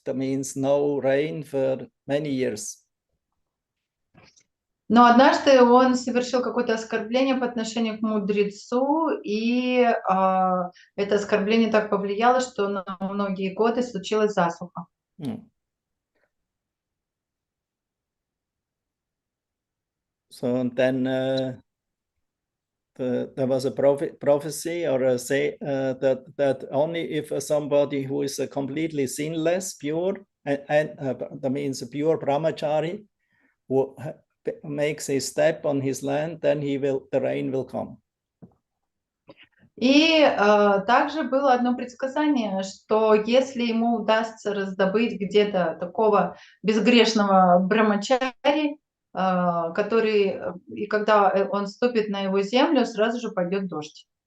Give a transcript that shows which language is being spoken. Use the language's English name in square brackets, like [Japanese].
[English] That means no rain for many years. [Russian] Но однажды он совершил какое-то оскорбление по отношению к мудрецу, и это оскорбление так повлияло, что на многие годы случилась засуха. [English] So then there was a prophecy or a say that only if somebody who is completely sinless, pure, and that means a pure brahmachari, who makes a step on his land, then the rain will come. [Russian] И также было одно предсказание, что если ему удастся раздобыть где-то такого безгрешного брамачари, который, и когда он ступит на его землю, сразу же пойдет дождь.